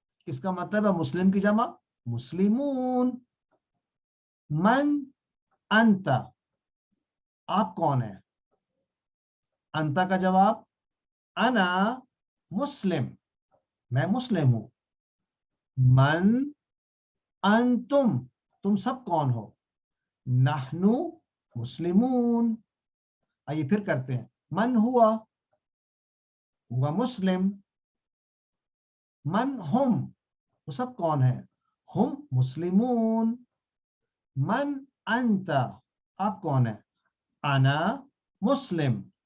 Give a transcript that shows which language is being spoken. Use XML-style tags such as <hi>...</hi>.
<ur>اس کا مطلب ہے مسلم کی جمع مسلمون.</ur> <ar>من انت</ar> <ur>آپ کون ہیں, انت کا جواب</ur> <ar>انا مسلم</ar> <ur>میں مسلم ہوں.</ur> <ar>من انتم</ar> <ur>تم سب کون ہو,</ur> <ar>نحنو مسلمون.</ar> <ur>آئیے پھر کرتے ہیں</ur> <ar>من ہوا مسلم. من ہم</ar> <ur>وہ سب کون ہیں,</ur> <ar>ہم مسلمون. من انت</ar> <ur>آپ کون ہیں,</ur> <ar>انا مسلم.</ar>